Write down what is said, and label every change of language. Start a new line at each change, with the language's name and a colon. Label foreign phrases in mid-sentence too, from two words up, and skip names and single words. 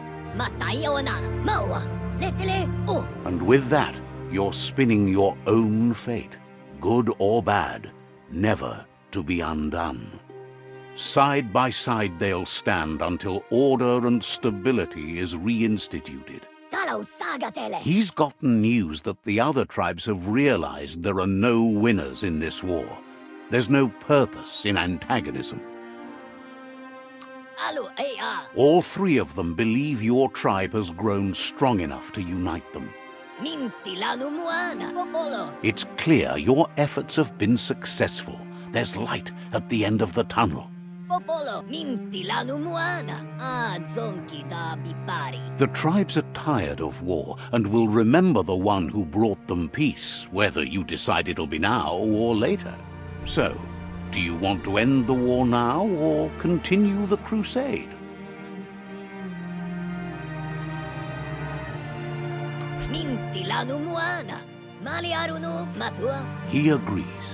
English: And with that, you're spinning your own fate, good or bad, never to be undone. Side by side they'll stand until order and stability is reinstituted. Talo sagatele. He's gotten news that the other tribes have realized there are no winners in this war. There's no purpose in antagonism. Alu ea. All three of them believe your tribe has grown strong enough to unite them. Minti lanu muana. Popolo. It's clear your efforts have been successful. There's light at the end of the tunnel. Popolo. Minti lanu muana. Ah, zonki da bipari. The tribes are tired of war and will remember the one who brought them peace, whether you decide it'll be now or later. So, do you want to end the war now or continue the crusade? Minti lanu muana. Mali arunu matua. He agrees.